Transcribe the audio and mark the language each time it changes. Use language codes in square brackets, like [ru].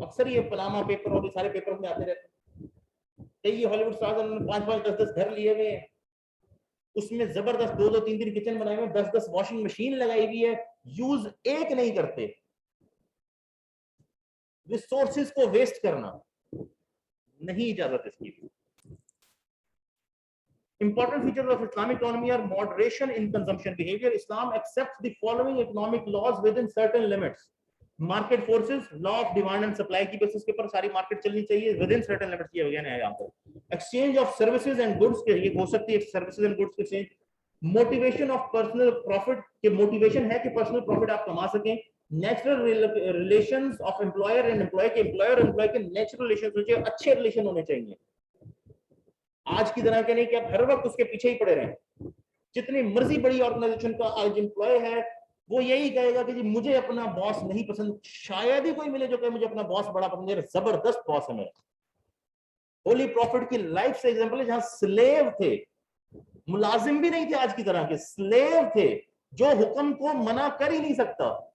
[hi] अक्सर ये Panama paper और ये सारे पेपर में आते रहते हैं. कई हॉलीवुड स्टार्स उन्होंने 5-5, 10-10 घर लिए हुए हैं, उसमें जबरदस्त 2-2, 3-3 किचन बनाए हुए, 10-10 वॉशिंग मशीन लगाई हुई है, यूज एक नहीं करते. रिसोर्सेज को वेस्ट करना नहीं इजाजत इसकी. [en] Important features of Islamic economy are moderation in consumption behavior. Islam accepts the following economic laws within certain limits. Market forces, law of demand and supply की basis [hi] के ऊपर सारी मार्केट चलनी चाहिए [en] within certain limits. [hi] ये वजह है यहाँ पर. [en] Exchange of services and goods [hi] के ये हो सकती है [en] services and goods exchange. Motivation of personal profit के motivation [hi] है कि [en] personal profit [hi] आप कमा सकें. [en] Natural relations of employer and employee के employer और employee के natural relations [hi] होने चाहिए, अच्छे relation होने चाहिए. आज की तरह के नहीं कि आप हर वक्त उसके पीछे ही पड़े रहें. जितनी मर्जी बड़ी ऑर्गेनाइजेशन का आज एम्प्लॉय है वो यही कहेगा कि जी मुझे अपना बॉस नहीं पसंद. शायद ही कोई मिले जो कहे मुझे अपना बॉस बड़ा पसंद है, जबरदस्त बॉस है मेरा. होली प्रॉफिट की लाइफ से एग्जांपल है जहां स्लेव थे, मुलाजिम भी नहीं थे आज की तरह के, स्लेव थे जो हुक्म को मना कर ही नहीं सकता.